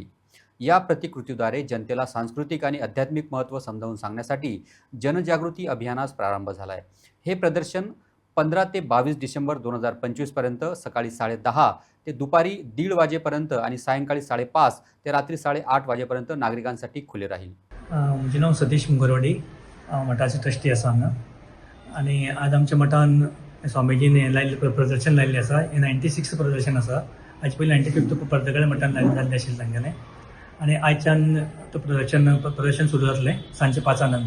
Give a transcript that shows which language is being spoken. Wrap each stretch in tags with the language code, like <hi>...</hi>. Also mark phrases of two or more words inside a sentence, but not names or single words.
<mr>या प्रतिकृतीद्वारे जनतेला सांस्कृतिक आणि आध्यात्मिक महत्त्व समजावून सांगण्यासाठी जनजागृती अभियानास प्रारंभ झाला आहे। हे प्रदर्शन 15 ते 22 डिसेंबर 2025 पर्यंत सकाळी 10:30 ते दुपारी 1:30 वाजेपर्यंत आणि सायंकाळी 5:30 ते रात्री 8:30 वाजेपर्यंत नागरिकांसाठी खुले राहील।</mr> <kok>म्हजें नांव सतीश मुगरवाडी, मठाचो ट्रस्टी आसा हांगा। आनी आज आमच्या मठान स्वामीजीन हें प्रदर्शन लायिल्लें आसा। हें 96 प्रदर्शन आसा। हाजे पयलीं 95 पर्तगाळे मठान जाल्लें आशिल्लें तांगेलें। आनी आयच्यान तो प्रदर्शन सुरू जातलें सांजे 5 नंतर।</kok>